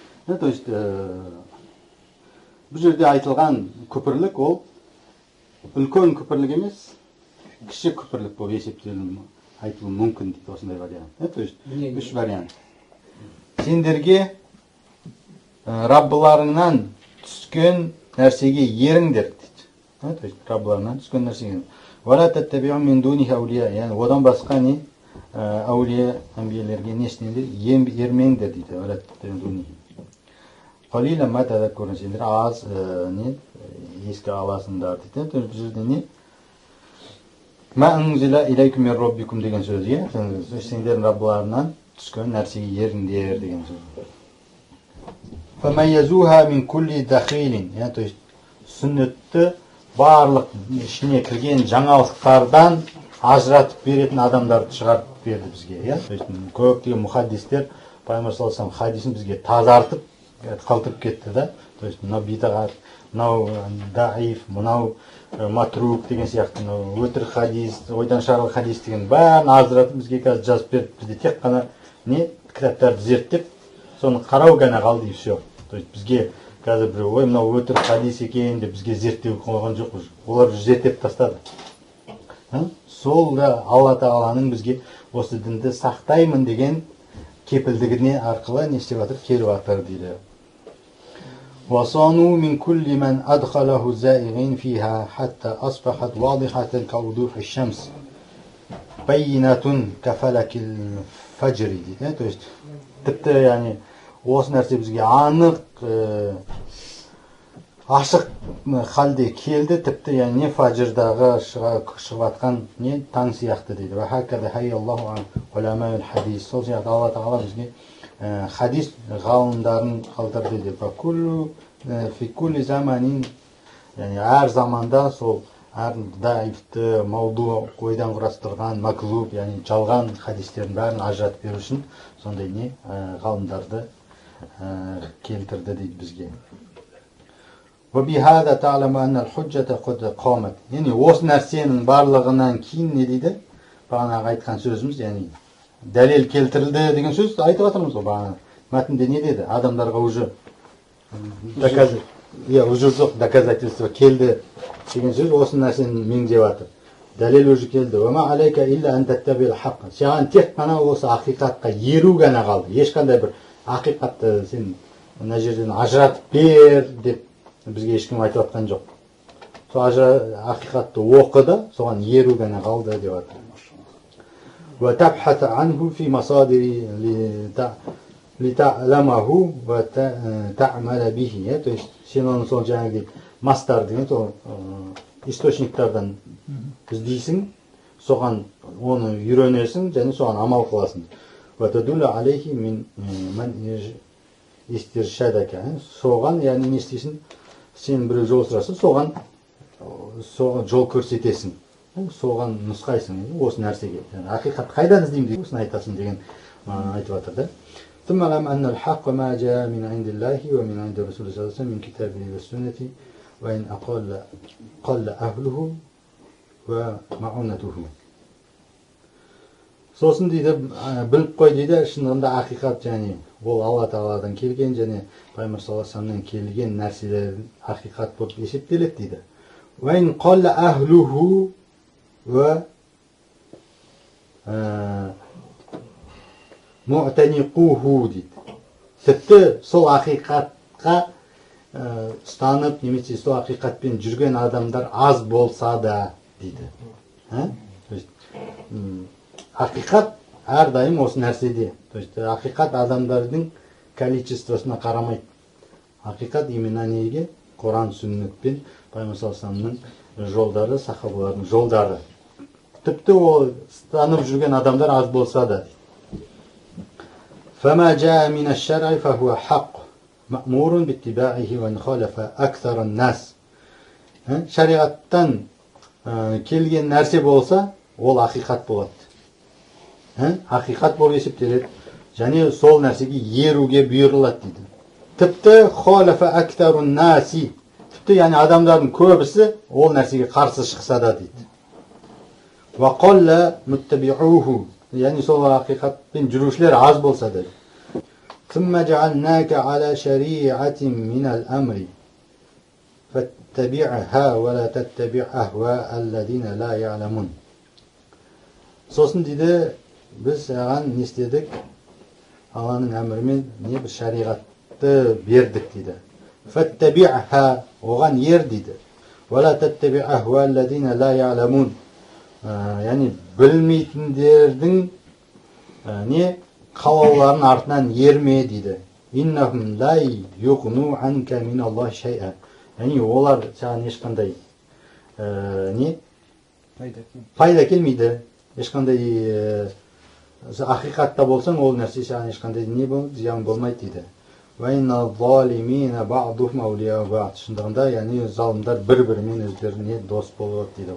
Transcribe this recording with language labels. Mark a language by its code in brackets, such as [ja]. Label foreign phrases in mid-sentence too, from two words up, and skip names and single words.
[ru] То есть [kk] бұл жерде айтылған күпірлік ол үлкен күпірлік емес, кіші күпірлік болып есептелуі айтылуы мүмкін дейді осындай вариант. [ru] То есть [kk] үш вариант. Сендерге Раббыларыңнан түскен нәрсеге еріңдер дейді. [ru] То есть [kk] Раббыларыңнан түскен нәрсеге. [ar] ولا تتبعوا من دونه أولياء, [kk] яғни одан басқа не әулие әмбиелерге несінелер ермеңдер дейді. [ar] ولا تتبعوا دونه. قليلا ما تذكرون, [kk] сендер аз не еске аласыңдар дейді. [ru] То есть [kk] бұл жерде не [ar] ما أنزل إليكم من ربكم [kk] деген сөз, сендердің Раббыларынан түскен нәрсеге еріңдер деген сөз. [ar] فَمَيَّزُوهَا مِنْ كُلِّ دَخِيلٍ, [ru] то есть [kk] сүннетті барлық ішіне кірген жаңалықтардан ажыратып беретін адамдарды шығарып берді бізге. [ru] То есть [kk] көптеген мұхаддистер пайғамбар [ar] صلى الله عليه وسلم [kk] хадисін бізге тазартып қалтырып кетті да. [ru] То есть [kk] мынау бидағат, мынау даиф, мынау матрук деген сияқты өтірік хадис, ойдан шығарылған хадис деген бәрін ажыратып бізге қазір жазып берді. Бізде тек қана не кітаптарды зерттеп соны қарау ғана қалды [ru] и все. То есть [kk] бізге қазір бір ой мынау өтірік хадис екен деп бізге зерттеу қойған жоқ. Олар зерттеп тастады. Сол да Алла Тағаланың бізге осы дінді сақтаймын деген кепілдігіне арқылы не істеп жатыр, келіп жатыр дейді. [ar] وَصَانُوا مِنْ كُلِّ مَنْ أَدْخَلَهُ الزَّائِغِينَ فِيهَا حَتَّى أَصْبَحَتْ وَاضِحَةً كَوْضُوحِ الشَّمْسِ بَيِّنَةٌ كَفَلَكِ الْفَجْرِ дейді. [ru] То есть [kk] тіпті яғни осы нәрсе бізге анық ашық халде келді, тіпті яғни фаджрдағы шығып жатқан не таң сияқты дейді. Сол сияқты Алла Тағала бізге хадис ғалымдарын қалдырды дейді. Әр заманда сол әр даифті, мауду ойдан құрастырған, маклуб, яғни жалған хадистердің бәрін ажыратып беру үшін сондай не ғалымдарды келтірді дейді бізге. [ar] وَبِهَذَا تَعْلَمَ أَنَّ الْحُجَّةَ قَدْ قَامَتْ. [kk] Яғни осы нәрсенің барлығынан кейін не дейді? Бағанағы айтқан сөзіміз, яғни дәлел келтірілді деген сөз айтып жатырмыз ғой бағана. Мәтінде не деді? Адамдарға [ru] уже доказательство [kk] келді деген сөз осы нәрсені меңзеп жатыр. Дәлел уже келді. [ar] وَمَا عَلَيْكَ إِلَّا أَن تَتَّبِعَ الْحَقَّ. [kk] Саған тек қана осы ақиқатқа еру ғана қалды. Ешқандай бір ақиқатты сен мына жерден ажыратып бер деп бізге ешкім айтып жатқан жоқ. Сол ақиқатты оқыды, соған еру ғана қалды деп жатыр. [ar] وَتَبْحَثَ عَنْهُ فِي مَصَادِرِ لِتَعْلَمَهُ وَتَعْمَلَ بِهِ. [ru] То есть [kk] сен оны сол жаңағы мастар деген сол источниктардан іздейсің, соған оны үйренесің және соған амал қыласың. [ar] وَتَدُلَّ عَلَيْهِ مِنْ إِسْتِرْشَادَكَ. [kk] Соған, яғни не істейсің? Сен біреу жол сұраса, соған жол көрсетесің. Соған нұсқайсың осы нәрсеге. Ақиқат қайдан іздеймін деп осыны айтасың деген айтып жатыр да. [ar] ثم علم أن الحق ما جاء من عند الله ومن عند رسول الله صلى الله عليه وسلم من كتابه والسنة وإن قل أهله ومعونته. [kk] Сосын дейді, біліп қой дейді, шынында ақиқат және ол Алла Тағаладан келген және пайғамбар [ar] صلى الله عليه وسلم [kk] келген нәрселер ақиқат болып есептеледі дейді. [ar] وإن قل أهله ومعتنقوه дейді. [kk] Тіпті сол ақиқатқа ұстанып, немесе сол ақиқатпен жүрген адамдар аз болса да дейді. Ақиқат әрдайым осы нәрседе. [ru] То есть [kk] ақиқат адамдардың количествосына қарамайды. Ақиқат именно неге? Құран, сүннетпен пайғамбар [ar] صلى الله عليه وسلم [kk] жолдары, сахабалардың жолдары. Тіпті ол ұстанып жүрген адамдар аз болса да. [ar] فَمَا جَاءَ مِنَ الشَّرْعِ فَهُوَ حَقٌّ مَأْمُورٌ بِاتِّبَاعِهِ وَإِنْ خَالَفَ أَكْثَرَ النَّاسِ. [kk] Шариғаттан келген нәрсе болса, ол ақиқат болады. Ақиқат болып есептеледі. Және сол нәрсеге еруге бұйырылады дейді. [ar] Тіпті خَالَفَ أَكْثَرُ النَّاسِ. [kk] Тіпті яғни адамдардың көбісі ол нәрсеге қарсы шықса да дейді. [ar] وَقَلَّ مُتَّبِعُوهُ. [kk] Яғни сол ақиқатпен жүрушілер аз болса да. [ar] ثم جعلناك على شريعة من الأمر فاتبعها ولا تتبع أهواء الذين لا يعلمون. [kk] Сосын дейді, біз саған не істедік? Алланың әмірімен не бір шариғатты бердік дейді. Фаттаби'ха, оған ер дейді. [ar] ولا تتبع أهواء الذين لا يعلمون. [kk] Яғни білмейтіндердің не қалауларын артынан ерме дейді. [ar] إنهم لا يغنوا عنك من الله شيئا. [kk] Яғни олар саған ешқандай не пайда келмейді. Ешқандай ақиқатта болсаң, ол нәрсе саған ешқандай не болмайды, зиян болмайды дейді. Шындығында, яғни залымдар бір-бірімен өздеріне дос болады дейді.